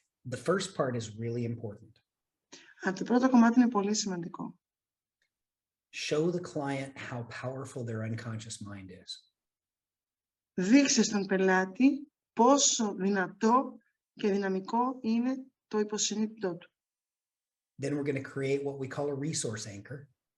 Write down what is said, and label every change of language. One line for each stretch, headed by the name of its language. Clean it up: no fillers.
English: The first part is really important.
Greek: Αλλά το πρώτο κομμάτι είναι πολύ σημαντικό.
English: Show the client how powerful their unconscious mind is.
Greek: Δείξε στον πελάτη πόσο δυνατό και δυναμικό είναι το υποσυνείδητό του.
English: Then we're going to create what we call a resource anchor.